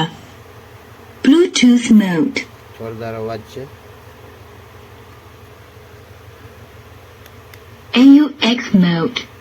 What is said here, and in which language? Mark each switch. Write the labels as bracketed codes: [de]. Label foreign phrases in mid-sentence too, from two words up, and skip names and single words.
[en] Bluetooth mode. [gu] જોરદાર અવાજ છે. [en] AUX mode.